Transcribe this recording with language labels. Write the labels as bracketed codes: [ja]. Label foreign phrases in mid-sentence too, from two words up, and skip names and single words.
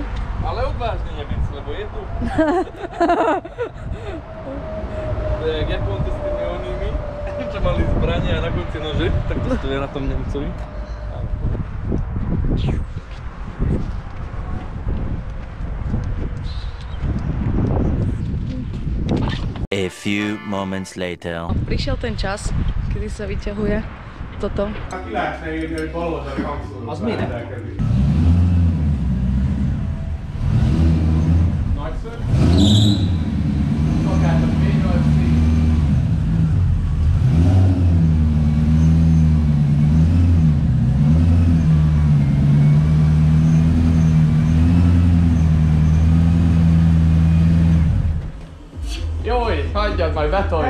[sk] Ale odvážny Nemec, lebo je tu. To je jak Japonci s tými onými, čo mali zbrania a na konci nože, tak to stojí na tom Nemcovi. [en] A few moments later. [sk] Prišiel ten čas, kedy sa vyťahuje toto. [hu] Ki lehetne írni, hogy baloldali hangszóróval rendelkezik. Nagyszerű. Szolgáltat V8-C. Jó így, hagyjad, majd betoljuk.